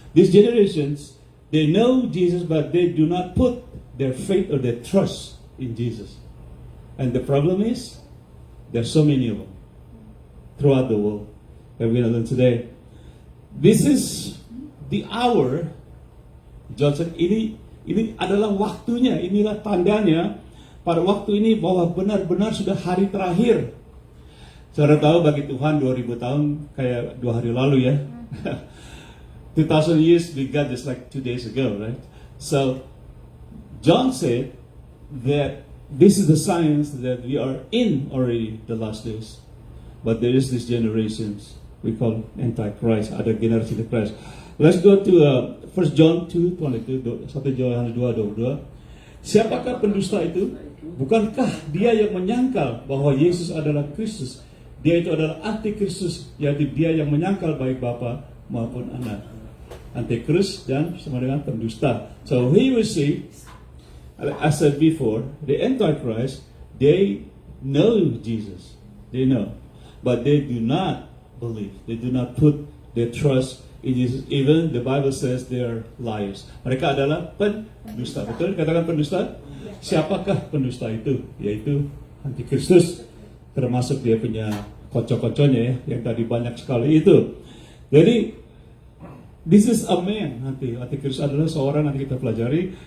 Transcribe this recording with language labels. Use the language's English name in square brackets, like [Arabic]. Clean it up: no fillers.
[English] These generations, they know Jesus but they do not put their faith or their trust in Jesus. And the problem is there's so many of them throughout the world. That we're going to learn today. This is the hour. [Indonesian] Johnson, ini adalah waktunya, inilah tandanya pada waktu ini bahwa benar-benar sudah hari terakhir. Saudara tahu bagi Tuhan 2000 tahun kayak 2 hari lalu ya. [English] 2000 years we got just like 2 days ago, right? So John said that this is the signs that we are in already the last days. But there is this generations we call Antichrist, [Indonesian] ada generasi Christ. [English] Let's go to 1 John 2:22, 1 Yohanes 2:22. [Indonesian] Siapakah pendusta itu? Bukankah dia yang menyangkal bahwa Yesus adalah Kristus? Dia itu adalah antikristus, yaitu dia yang menyangkal baik Bapa maupun Anak. Antikristus dan sama dengan pendusta. [English] So here we see, as I said before, the Antichrist, they know Jesus, they know, but they do not believe. They do not put their trust in Jesus. Even the Bible says they are liars. [Indonesian] Mereka adalah pendusta. Betul? Katakan pendusta. Siapakah pendusta itu? Yaitu Antikristus. Termasuk dia punya kocok-kocoknya ya, yang tadi banyak sekali itu. Jadi [English] this is a man. [Indonesian] Antikristus adalah seorang, nanti kita pelajari.